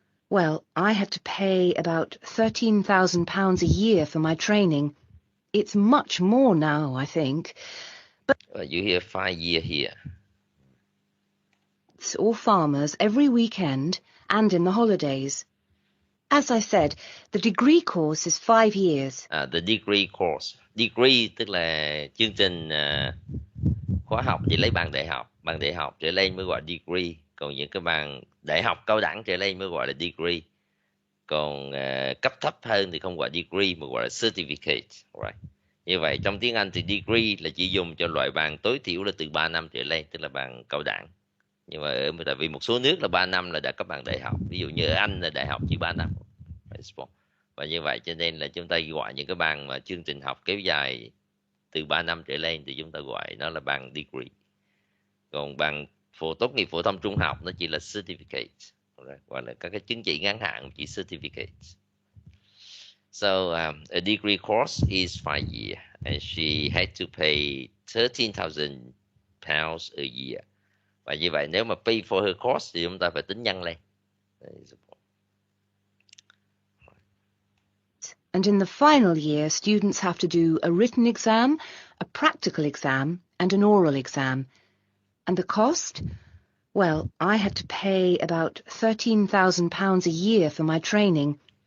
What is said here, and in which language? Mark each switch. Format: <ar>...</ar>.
<en>Well, I had to pay about £13,000 a year for my training. It's much more now, I think. But You hear 5 years here. Or farmers every weekend and in the holidays. As I said, the degree course is 5 years. The degree course.</en> <vi>Degree tức là chương trình khóa học chỉ lấy bằng đại học trở lên mới gọi degree. Còn những cái bằng đại học cao đẳng trở lên mới gọi là degree. Còn cấp thấp hơn thì không gọi degree mà gọi là certificate. Right. Như vậy trong tiếng Anh thì degree là chỉ dùng cho loại bằng tối thiểu là từ 3 năm trở lên, tức là bằng cao đẳng. Nhưng mà tại vì một số nước là 3 năm là đã cấp bằng đại học. Ví dụ như ở Anh là đại học chỉ 3 năm. Và như vậy cho nên là chúng ta gọi những cái bằng mà chương trình học kéo dài từ 3 năm trở lên thì chúng ta gọi nó là bằng degree. Còn bằng tốt nghiệp phổ thông trung học nó chỉ là certificate, gọi là các cái chứng chỉ ngắn hạn chỉ certificate.</vi> <en>So a degree course is 5 years and she had to pay £13,000 a year.</en> <vi>Và như vậy nếu mà</vi> <en>pay for her course</en> <vi>thì chúng ta phải tính nhân lên.</vi> <en>And in the final year, students have to do a written exam, a practical exam, and an oral exam. And the cost? Well, I had to pay about £13,000 a year for my training.</en>